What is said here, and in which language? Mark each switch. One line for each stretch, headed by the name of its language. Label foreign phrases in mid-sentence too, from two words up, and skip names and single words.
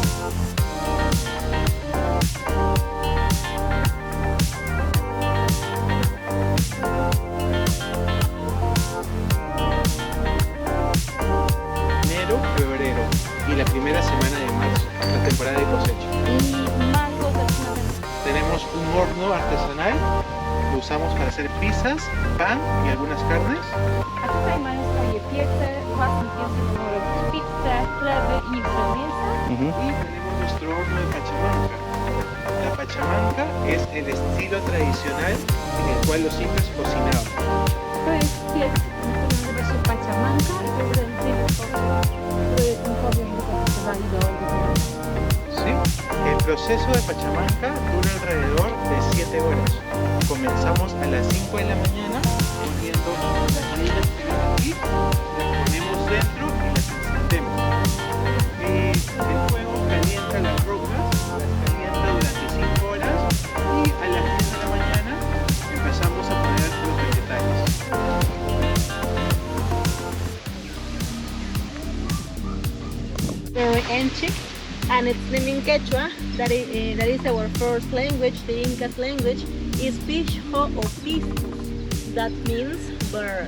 Spanish: Enero, febrero y la primera semana de marzo, la temporada de cosecha. Tenemos un horno artesanal, lo usamos para hacer pizzas, pan y algunas carnes.
Polish: A tutaj mają swoje piece, własne piece do robić pizzę, chleby i mięsa.
Spanish: Y tenemos nuestro horno de pachamanca. La pachamanca es el estilo tradicional en el cual los incas cocinaban.
Polish: To jest piec, który nazywa się pachamanka i to jest ten tryb, który powiem, że wykorzystywali do gotowania.
Spanish: ¿Sí? El proceso de pachamanca dura alrededor de 7 horas. Comenzamos a las 5 de la mañana poniendo las leñas que ven aquí, las ponemos dentro y las encendemos. El fuego calienta las rocas, las calienta durante 5 horas y a las 10 de la mañana empezamos a poner los vegetales.
English: Very ancient, and its name in Quechua, that is our first language, the Inca's language, is Pisco or Pisco. That means bird.